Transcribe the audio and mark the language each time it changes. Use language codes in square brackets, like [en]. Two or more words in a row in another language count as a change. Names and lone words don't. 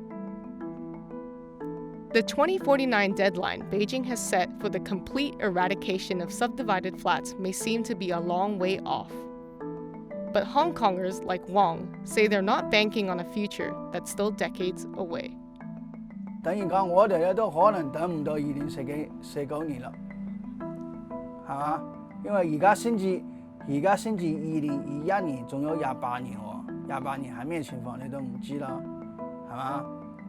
[en] The 2049 deadline Beijing has set for the complete eradication of subdivided flats may seem to be a long way off. But Hong Kongers like Wong say they're not banking on a future that's still decades away. [yue] 等於講我哋咧都可能等唔到2049年啦。係嘛？因為而家先至2021年，仲有28年喎，28年係咩情況你都唔知啦，係嘛？